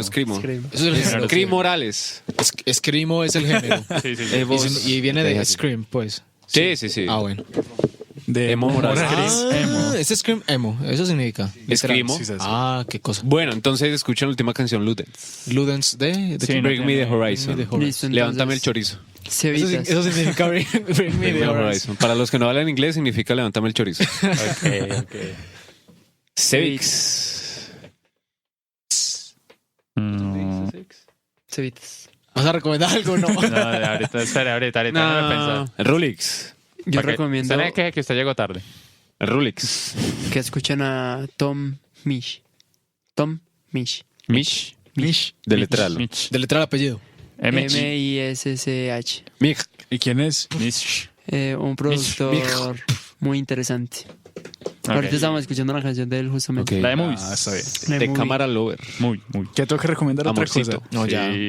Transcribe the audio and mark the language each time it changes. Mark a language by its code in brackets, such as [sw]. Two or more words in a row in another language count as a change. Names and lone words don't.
[es] Eso es el género. Scream Morales. Screamo es el género. Sí, sí, sí. Y viene de Scream, pues. Sí. Ah, bueno. De Emo Morales. Ah, es Scream Emo. Eso significa. Screamo. Sí, sí, sí. Ah, qué cosa. Bueno, entonces escuchen la última canción, Ludens. Ludens de Sí, quién? no Break Me the tiene- Horizon. Break Me the Horizon. Listo, entonces. Levántame el chorizo. Cevitas. Eso significa bring me Bring me the the horizon. horizon. Para los que no hablan inglés, significa levántame el chorizo. Ok. Cevics. Mm, Cevitas. ¿Vas a recomendar algo no? no, ahorita, espera, ahorita no me he pensado. El Rulix. Yo Para recomiendo usted que usted llegó tarde. El Rulix. que escuchen a Tom Misch. Tom Misch. Mish. Mish. Deletralo. Mish. Deletrar el apellido. M-I-S-S-H. Mig. ¿Y quién es? Mish. Un productor muy interesante. Ahorita estamos escuchando una canción de él justamente. Ok. La de Movies. Ah, está bien. La De movie. cámara lover. Muy. ¿Qué tengo que recomendar otra Amorcito. cosa? No, ya. Sí,